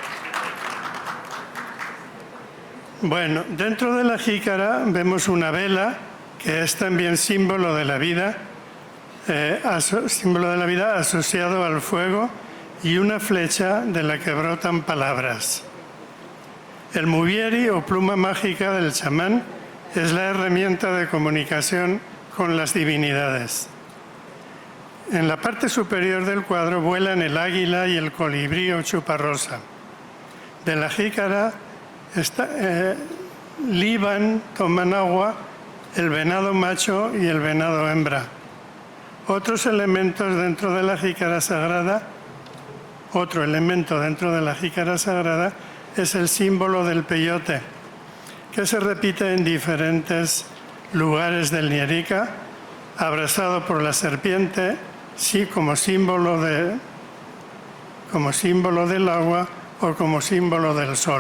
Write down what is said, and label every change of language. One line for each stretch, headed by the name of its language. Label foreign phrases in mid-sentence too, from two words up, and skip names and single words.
Spanish: Bueno, dentro de la jícara vemos una vela que es también símbolo de la vida, asociado al fuego, y una flecha de la que brotan palabras. El muvieri o pluma mágica del chamán es la herramienta de comunicación con las divinidades. En la parte superior del cuadro vuelan el águila y el colibrí o chuparrosa. De la jícara liban, toman agua, el venado macho y el venado hembra. Otros elementos dentro de la jícara sagrada, otro elemento dentro de la jícara sagrada es el símbolo del peyote, que se repite en diferentes lugares del Nyarika, abrazado por la serpiente, sí, como símbolo del agua o como símbolo del sol.